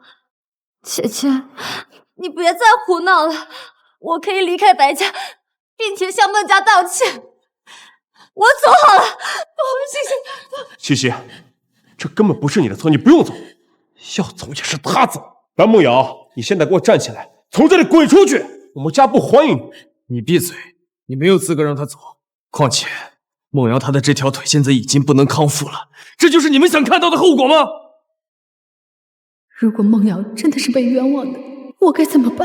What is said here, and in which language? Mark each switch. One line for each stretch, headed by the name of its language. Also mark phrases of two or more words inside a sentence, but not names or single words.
Chinese: 姐姐，你別再胡鬧了。我可以離開白家，並且向孟家道歉。我走好了，西西，這根本不是你的錯，你不用走，要走也是他走。白夢瑤，你現在給我站起來，從這裡滾出去，我們家不歡迎你。你閉嘴，你沒有資格讓他走。況且，夢瑤她的這條腿現在已經不能康復了，這就是你們想看到的後果嗎？如果夢瑤真的是被冤枉的，我該怎麼辦？